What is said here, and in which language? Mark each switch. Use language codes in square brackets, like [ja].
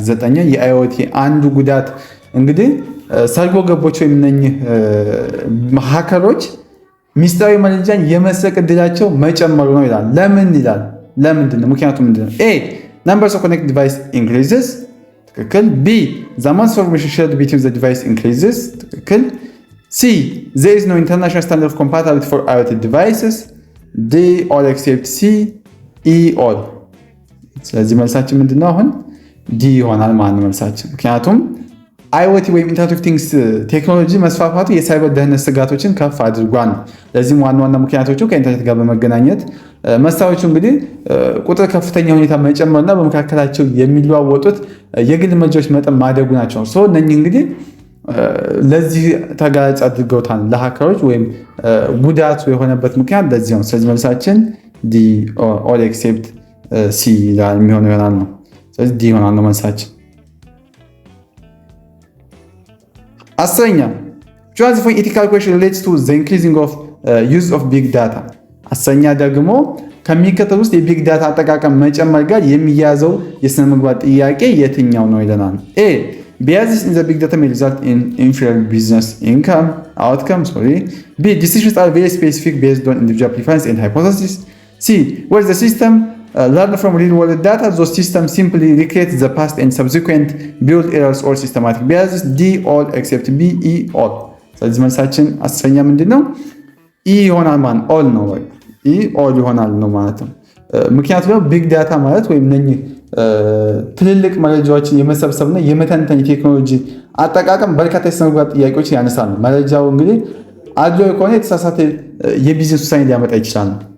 [am] 9ኛ የአይኦቲ አንዱ ጉዳት እንግዲህ ሰርጎ ገቦች ወይም እነኚህ ሃከሮች ሚስጥራዊ መረጃን የመስረቅ እድላቸው መጨመሩ ነው ይላል። ለምን ይላል? ለምንድን ነው? ምክንያቱም ምንድን ነው? [en] ኤ numbers of connected device increases [am] ትክክል። [en] ቢ the amount of information shared between the device increases ትክክል። ሲ there is no international standard of compatibility for IoT devices D all except C E all። [am] ስለዚህ መልሳችን ምንድን ነው? አሁን ዲ ይሆናል ማለት ነው መልሳችን። ምክንያቱም አይኦቲ ወይም ኢንተርኔት ኦፍ ቲንግስ ቴክኖሎጂ መስፋፋቱ የሳይበር ደህንነት ስጋቶችን ከፍ አድርጓል። ለዚህም ዋና ዋና ምክንያቶቹ ከኢንተርኔት ጋር በመገናኘት መሳሪያዎቹ እንግዲህ ቁጥር ከፍተኛ ሁኔታ መጨመርና በመካከላቸው የሚለዋወጡት የግል መረጃዎች መጠን ማደጉ ናቸው። እነኚህ እንግዲህ ለዚህ ተጋላጭ አድርገውታል ለሀከሮች ወይም ጉዳቱ የሆነበት ምክንያት ለዚህ ነው። ስለዚህ መልሳችን [en] ዲ ኦል ኤክሴፕት ሲ [am] የሚሆነው ይሆናል ነው። ስለዚህ ዲ ይሆናል ነው መልሳችን። [en] 10ኛ choose for ethical question relates to the increasing of use of big data። [am] 10ኛ ደግሞ ከሚከተሉት ውስጥ የቢግ ዳታ አጠቃቀም መጨመር ጋር የሚያዘው የስነ ምግባር ጥያቄ የትኛው ነው ይለናል። [en] ኤ biases in the big data may result in inferior business outcomes. B decisions are very specific based on individual preference and hypothesis. C where the system learn from real-world data, those systems simply recreate the past and subsequent build errors or systematic biases. D all except B E all። [am] ስለዚህ መልሳችን 10ኛ ምንድን ነው? ኢ ይሆናል ማለት ኦል ነው ወይ ኢ ኦል ይሆናል ነው ማለት ነው። ምክንያቱም ደግሞ ቢግ ዳታ ማለት ወይም እነኚህ ትልልቅ መረጃዎችን የመሰብሰብና የመተንተን ቴክኖሎጂ አጠቃቀም በርካታ የስነ ምግባር ጥያቄዎች ያነሳል። መረጃው እንግዲህ አድሎ ከሆነ የተሳሳተ የቢዝነስ ውሳኔ ሊያመጣ ይችላል።